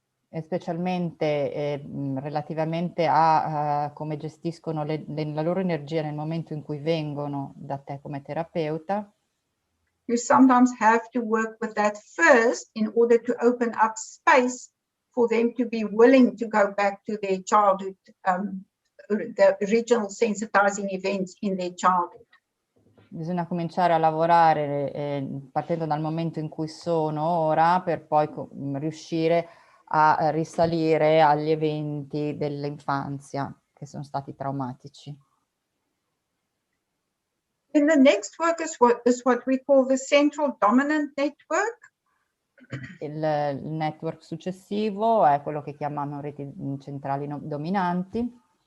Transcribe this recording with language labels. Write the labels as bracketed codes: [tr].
[it] e specialmente relativamente a come gestiscono la loro energia nel momento in cui vengono da te come terapeuta. [en] You sometimes have to work with that first in order to open up space for them to be willing to go back to their childhood, the original sensitizing events in their childhood. [it] Bisogna cominciare a lavorare partendo dal momento in cui sono ora, per poi riuscire a risalire agli eventi dell'infanzia che sono stati traumatici. [en] And the next work is what we call the central dominant network. [it] Il network successivo è quello che chiamiamo reti centrali dominanti.